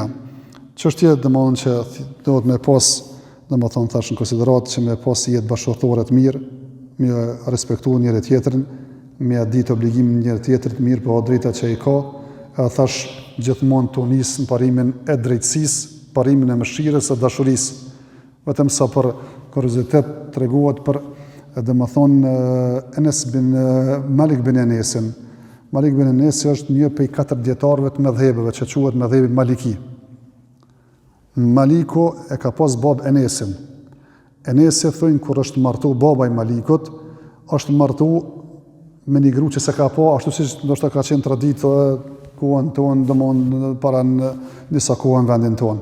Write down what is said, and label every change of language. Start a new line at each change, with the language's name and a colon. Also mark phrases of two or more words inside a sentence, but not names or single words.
Albanian: Çështja domethënë që duhet me pas, domethënë thash në konsiderat që me pas jetë bashkëtorë të mirë, me respektu njëri tjetrin, me ditë obligimin njëri tjetrit mirë për drejtat që i ka, edhe thash gjithmonë të nis në parimin e drejtësisë, parimin e mëshirës e dashurisë. Vetëm sa për kuriozitet treguohet për domethënë Enes bin Malik bin Enesin. Malik bin Enesi është një prej 4 dietarëve të mëdhëbeve që quhet mëdhëbi Maliki. Maliku e ka pas bab Enesin. Enesi thonë kur është martu baba i Malikut, është martu me një gru që se ka po, ashtu si ndoshta ka qenë traditë kohën tonë, domthonë para në disa kohë në vendin tonë.